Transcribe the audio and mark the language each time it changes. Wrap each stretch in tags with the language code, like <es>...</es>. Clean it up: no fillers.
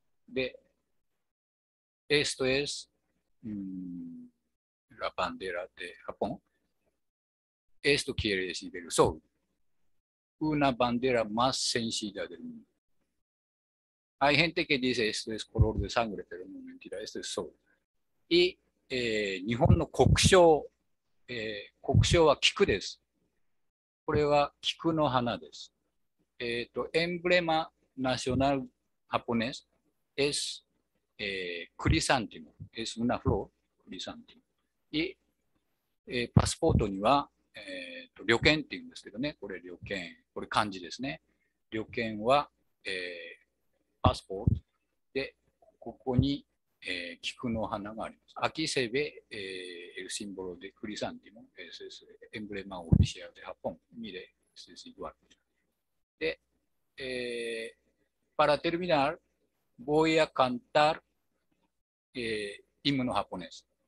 <es>De, esto es la bandera de Japón. Esto quiere decir el sol. Una bandera más sencilla del mundo. Hay gente que dice esto es color de sangre, pero no, mentira, esto es sol.</es> <ja>Y 日本の国章、国章は菊です。これは菊の花です。</ja> <es>emblema nacional japonés es crisantemo, es una flor, crisantemo.</es> <ja>Y パスポートには、旅券っていうんですけどね、これ旅券、これ漢字ですね。旅券は、パスポートで、ここに、菊の花があります。</ja> <es>Aquí se ve el símbolo de crisantemo, ese es el emblema oficial de Japón. Mire, este es igual. De, para terminar, voy a cantar himno japonés.</es>